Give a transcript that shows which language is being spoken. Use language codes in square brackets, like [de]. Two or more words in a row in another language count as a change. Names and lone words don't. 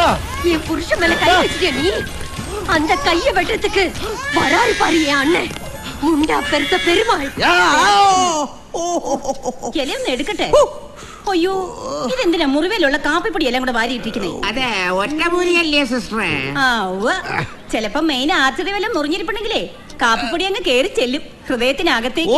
[ta] புருஷன் மேல கை வச்சிட்டியா நீ? அந்த கைய வெட்டுறதுக்கு வராரு பாரு என் அண்ணன். [ml] മുണ്ടപ്പരുത്ത പെരുമാൾ ഇലയൊന്ന് എടുക്കട്ടെ. അയ്യോ, ഇതെന്തിനാ മുറിവേലുള്ള കാപ്പിപ്പൊടി എല്ലാം കൂടെ വാരിയിട്ടിരിക്കുന്നേ? അതെ, ഒറ്റമൂലിയല്ലേ സിസ്റ്ററെ? ആ ഉവ്വ്. ചിലപ്പോ മെയിൻ ആർച്ചറി വല്ലതും മുറിഞ്ഞിരിപ്പുണ്ടെങ്കിലേ കാപ്പിപ്പൊടി അങ്ങ് കേറി ചെല്ലും ഹൃദയത്തിനകത്തേക്ക്.